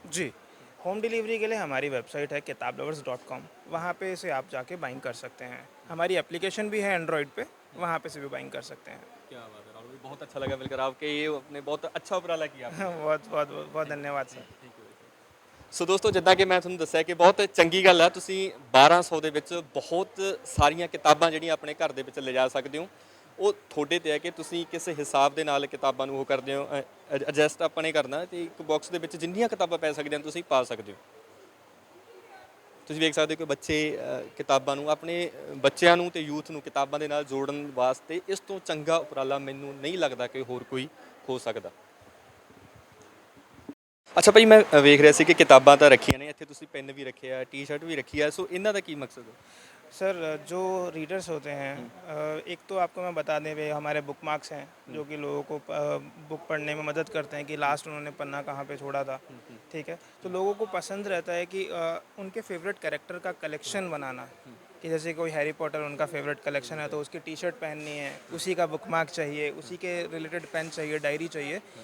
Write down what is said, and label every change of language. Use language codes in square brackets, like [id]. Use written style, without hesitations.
[hi] जी, home delivery के लिए हमारी वेबसाइट है kitablovers.com, वहाँ पे से आप जाके बाइंग कर सकते हैं। हमारी एप्लीकेशन भी है एंड्रॉयड पे, वहाँ पे से भी बाइंग कर सकते हैं। क्या बात है राहुल भाई, बहुत अच्छा लगा मिलकर आपके, ये अपने बहुत अच्छा उपराला किया आपने। बहुत बहुत बहुत धन्यवाद सर। [pa] ਸੋ ਦੋਸਤੋ, ਜਿੱਦਾਂ ਕਿ ਮੈਂ ਤੁਹਾਨੂੰ ਦੱਸਿਆ ਕਿ ਬਹੁਤ ਚੰਗੀ ਗੱਲ ਆ, ਤੁਸੀਂ 1200 ਦੇ ਵਿੱਚ ਬਹੁਤ ਸਾਰੀਆਂ ਕਿਤਾਬਾਂ ਜਿਹੜੀਆਂ ਆਪਣੇ ਘਰ ਦੇ ਵਿੱਚ ਲਿਜਾ ਸਕਦੇ ਹੋ। ਉਹ ਤੁਹਾਡੇ ਤੇ ਹੈ ਕਿ ਤੁਸੀਂ ਕਿਸ ਹਿਸਾਬ ਦੇ ਨਾਲ ਕਿਤਾਬਾਂ ਨੂੰ ਉਹ ਕਰਦੇ ਹੋ, ਐਡਜਸਟ ਆਪਾਂ ਨੇ ਕਰਨਾ, ਤੇ ਇੱਕ ਬਾਕਸ ਦੇ ਵਿੱਚ ਜਿੰਨੀਆਂ ਕਿਤਾਬਾਂ ਪੈ ਸਕਦੀਆਂ ਤੁਸੀਂ ਪਾ ਸਕਦੇ ਹੋ। ਤੁਸੀਂ ਵੇਖ ਸਕਦੇ ਹੋ ਕਿ ਬੱਚੇ ਕਿਤਾਬਾਂ ਨੂੰ, ਆਪਣੇ ਬੱਚਿਆਂ ਨੂੰ ਤੇ ਯੂਥ ਨੂੰ ਕਿਤਾਬਾਂ ਦੇ ਨਾਲ ਜੋੜਨ ਵਾਸਤੇ ਇਸ ਤੋਂ ਚੰਗਾ ਉਪਰਾਲਾ ਮੈਨੂੰ ਨਹੀਂ ਲੱਗਦਾ ਕਿ ਹੋਰ ਕੋਈ ਹੋ ਸਕਦਾ। ਅੱਛਾ ਭਾਈ, ਮੈਂ ਵੇਖ ਰਿਹਾ ਸੀ ਕਿ ਕਿਤਾਬਾਂ ਤਾਂ ਰੱਖੀਆਂ ਨੇ ਇੱਥੇ, ਤੁਸੀਂ ਪੈਨ ਵੀ ਰੱਖਿਆ, ਟੀ-ਸ਼ਰਟ ਵੀ ਰੱਖੀ ਆ, ਸੋ ਇਹਨਾਂ ਦਾ ਕੀ ਮਕਸਦ ਹੈ? [hi] सर, जो रीडर्स होते हैं, एक तो आपको मैं बता दें, वे हमारे बुक मार्क्स हैं जो कि लोगों को बुक पढ़ने में मदद करते हैं कि लास्ट उन्होंने पन्ना कहाँ पे छोड़ा था। ठीक है, तो लोगों को पसंद रहता है कि उनके फेवरेट कैरेक्टर का कलेक्शन बनाना, कि जैसे कोई हैरी पॉटर उनका फेवरेट कलेक्शन है तो उसकी टी शर्ट पहननी है, उसी का बुक मार्क चाहिए, उसी के रिलेटेड पेन चाहिए, डायरी चाहिए।